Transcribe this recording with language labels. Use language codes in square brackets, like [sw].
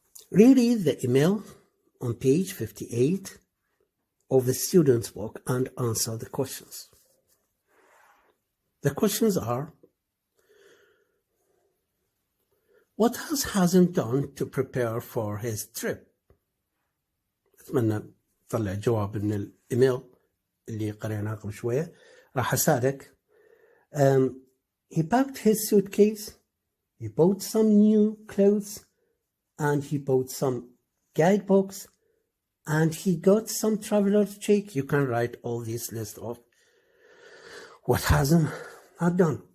[en] Reread the email on page 58 of the student's book and answer the questions. The questions are: what has Hazem done to prepare for his trip? [ar] أتمنى طلع جواب من الإيميل اللي قريناه قبل شوية راح أساعدك. [en] He packed his suitcase, he bought some new clothes, and he bought some guidebooks, and he got some traveler's check. You can write all these lists of what Hazem had done.